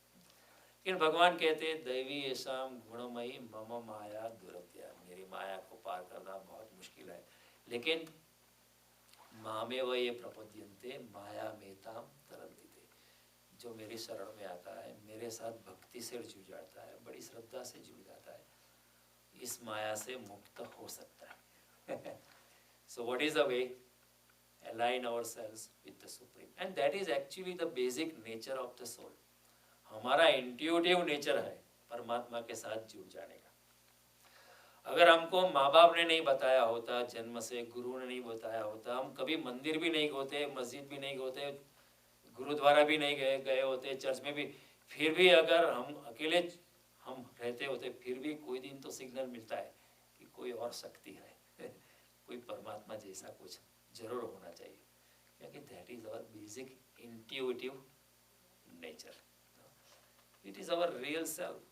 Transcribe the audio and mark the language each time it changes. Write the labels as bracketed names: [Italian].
[Hindi] लेकिन भगवान कहते [Sanskrit] दैवी ऐसाम गुणमयी मम माया दुरत्या, [Hindi] मेरी माया को पार करना बहुत मुश्किल है, लेकिन [Sanskrit] मामेव ये प्रपद्यन्ते माया मेताम तरन्ति, [Hindi] जो मेरी शरण में आता है, मेरे साथ भक्ति से जुड़ जाता है, बड़ी श्रद्धा से जुड़ जाता है, इस माया से मुक्त हो सकता है। [English] So what is the way? Align ourselves with the Supreme, and that is actually the basic nature of the soul. [Hindi] हमारा इंट्यूटिव नेचर है परमात्मा के साथ जुड़ जाने का। अगर हमको माँ बाप ने नहीं बताया होता, जन्म से गुरु ने नहीं बताया होता, हम कभी मंदिर भी नहीं होते, मस्जिद भी नहीं होते, गुरुद्वारा भी नहीं गए होते, चर्च में भी, फिर भी अगर हम अकेले हम रहते होते, फिर भी कोई दिन तो सिग्नल मिलता है कि कोई और शक्ति है, कोई परमात्मा जैसा कुछ जरूर होना चाहिए, क्योंकि [English] That is our basic intuitive nature, it is our real self.